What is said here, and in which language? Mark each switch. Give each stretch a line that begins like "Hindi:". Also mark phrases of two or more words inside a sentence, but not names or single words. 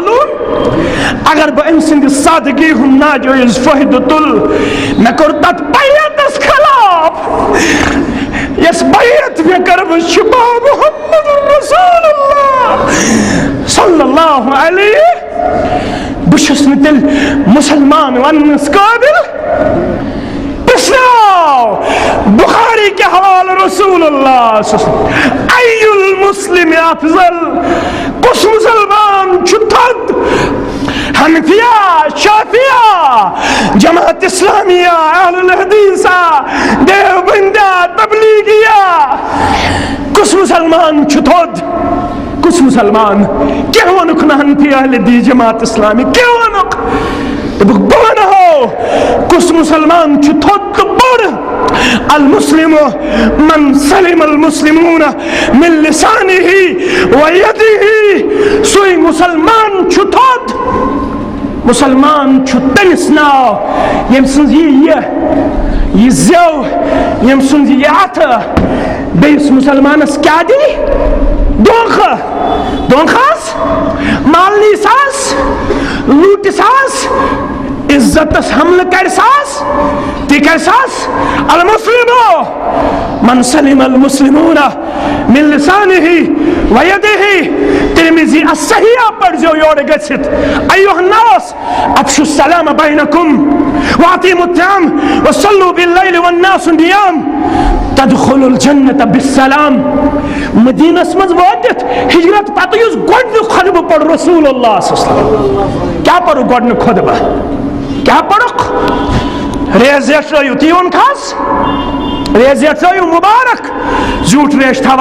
Kashmiri: معلوٗم اگر بہٕ أمۍ سٕنٛدِ سادگی ہُنٛد ناجٲیِز فٲیدٕ تُلہٕ مےٚ کوٚر تتھ بیعتس خلاف یۄس بیعت مےٚ کٔرمٕژ چھِ با
Arabic: محمد رسول اللہ صلی اللہ علیہ
Kashmiri: بہٕ چھُس نہٕ تیٚلہِ مُسلمان وننس قٲبِل پرٛژھناو بخاری کے حوالہ رسول اللہ
Arabic: ای المسلم افضل
Kashmiri: کُس مُسلمان چھُ تھوٚد حنفیہ شافیہ جماعت اسلامیہ اہل الحدیثہ دیوبندیہ تبلیغیہ کُس مُسلمان چھُ تھوٚد کُس مُسلمان کیٛاہ ووٚنُکھ نہٕ حنفی اہل حدیث جماعت اسلامی کیٛاہ ووٚنُکھ دوٚپُکھ بہٕ وَنہو کُس مُسلمان چھُ تھوٚد تہٕ بوٚڑ
Arabic: المسلم من سلم المسلمون من لسانه
Kashmiri: ويده سوی مسلمان چھُ تھوٚد مسلمان چھُ تٔمِس ناو ییٚمہِ سٕنٛز یہِ زٮ۪و ییٚمہِ سُنٛد یہِ اَتھٕ بیٚیِس مسلمانس کیٛاہ دی دھونٛکھس مالنی ساس لوٗٹہِ ساس عزتس حملہٕ کرِ ساس تہِ کرِ ساس
Arabic: المسلمو من سلم المسلمون من لسانه
Kashmiri: ويده ترمذی الصحیح پڑھزیو یورٕ گٔژھِتھ
Arabic: ایُّہا الناس افشوا السلام بینکم واطعموا الطعام وصلوا باللیل والناس نِیام تدخلوا الجنة بالسلام
Kashmiri: مدینس منٛز وٲتِتھ ہجرت پتہٕ یُس گۄڈنیُک خطبہٕ پوٚر رسول
Arabic: اللہ صلی اللہ علیہ وسلم
Kashmiri: کیٛاہ پوٚرُکھ گۄڈنیُک خطبہٕ کیٛاہ پوٚرُکھ ریز زیٹھرٲیِو تی ووٚن کھس ریز زیٹھرٲیِو مُبارک زیوٗٹھ ریش تھاون